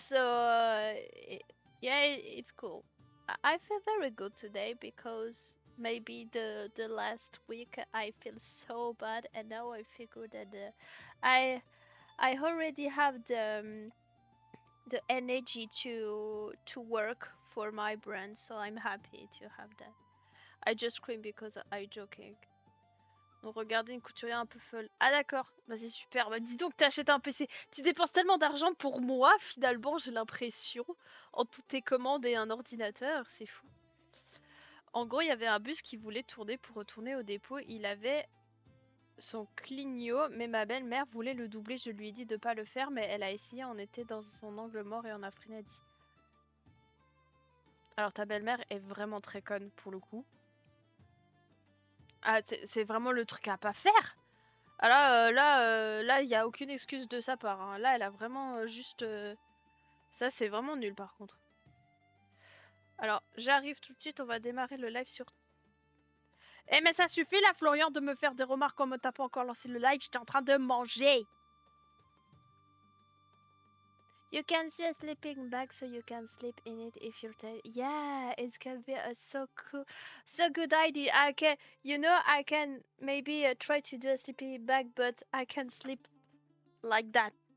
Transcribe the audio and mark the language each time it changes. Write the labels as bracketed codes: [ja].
[en] So yeah, it's cool. I feel very good today because maybe the last week I feel so bad and now I feel good and I already have the energy to work for my brand, so I'm happy to have that. I just scream because I joking. [fr] Donc regardez une couturière un peu folle. Ah d'accord, bah c'est super. Bah dis donc t'achètes un PC. Tu dépenses tellement d'argent pour moi finalement, j'ai l'impression, en toutes tes commandes et un ordinateur, c'est fou. En gros, il y avait un bus qui voulait tourner pour retourner au dépôt. Il avait son Clignot, mais ma belle-mère voulait le doubler. Je lui ai dit de pas le faire, mais elle a essayé. On était dans son angle mort et on a freiné. Dit. Alors ta belle-mère est vraiment très conne pour le coup. Ah, c'est vraiment le truc à pas faire. Ah là, il y a aucune excuse de sa part. Hein. Là, elle a vraiment juste. Ça, c'est vraiment nul par contre. Alors, j'arrive tout de suite. On va démarrer le live sur. Eh, mais ça suffit là, Florian, de me faire des remarques comme t'as pas encore lancé le live. J'étais en train de manger. [en] You can see a sleeping bag so you can sleep in it if you're tired. Yeah, it can be a so cool, so good idea. I can maybe try to do a sleeping bag, but I can sleep like that.